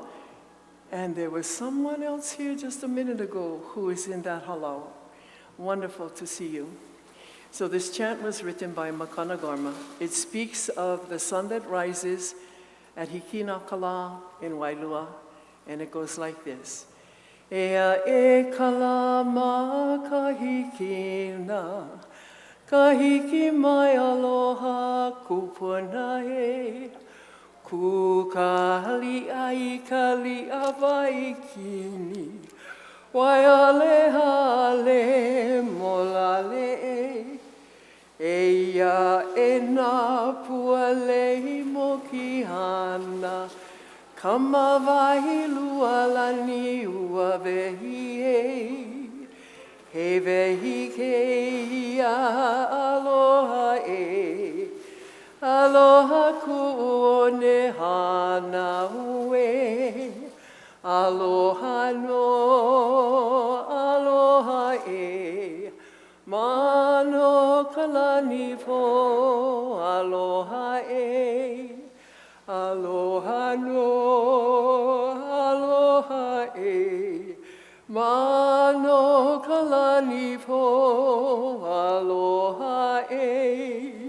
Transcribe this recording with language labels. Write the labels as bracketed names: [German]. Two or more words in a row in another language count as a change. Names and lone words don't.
[English] And there was someone else here just a minute ago who is in that halau. Wonderful to see you. So this chant was written by Makana Garma. It speaks of the sun that rises at Hikinakala in Wailua, and it goes like this. [Hawaiian] Ea e kalama kahikina, kahiki mai aloha kupuna e, kukali ai kali avaikini, waiale hale molale e, eia e na puale mokihana, kama vai lua lani ua vehi e, he vehi ke ia aloha e, aloha ku ne hana ue, aloha no, aloha e, mano kalani po, aloha e, aloha no, aloha e, mano kalani po, aloha e.